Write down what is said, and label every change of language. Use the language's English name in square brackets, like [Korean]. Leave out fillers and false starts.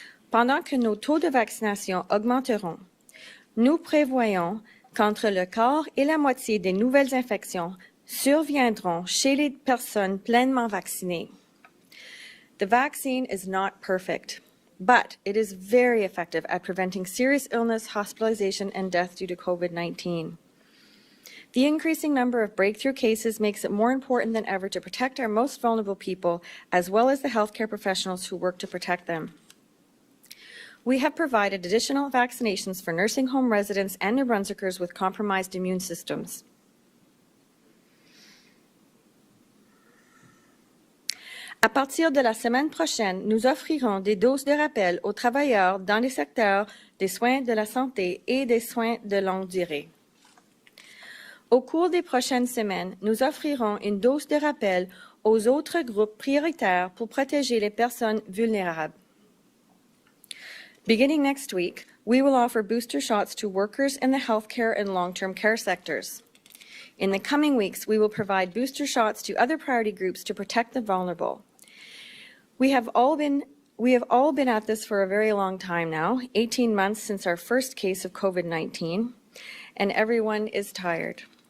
[French] Pendant que nos taux de vaccination augmenteront, nous prévoyons qu'entre le quart et la moitié des nouvelles infections surviendront chez les personnes pleinement vaccinées. [English] The vaccine is not perfect, but it is very effective at preventing serious illness, hospitalization, and death due to COVID-19. The increasing number of breakthrough cases makes it more important than ever to protect our most vulnerable people, as well as the healthcare professionals who work to protect them. We have provided additional vaccinations for nursing home residents and New Brunswickers with compromised immune systems. [French] À partir de la semaine prochaine, nous offrirons des doses de rappel aux travailleurs dans les secteurs des soins de la santé et des soins de longue durée. Au cours des prochaines semaines, nous offrirons une dose de rappel aux autres groupes prioritaires pour protéger les personnes vulnérables. [English] Beginning next week, we will offer booster shots to workers in the healthcare and long-term care sectors. In the coming weeks, we will provide booster shots to other priority groups to protect the vulnerable. We have all been at this for a very long time now, 18 months since our first case of COVID-19, and everyone is tired.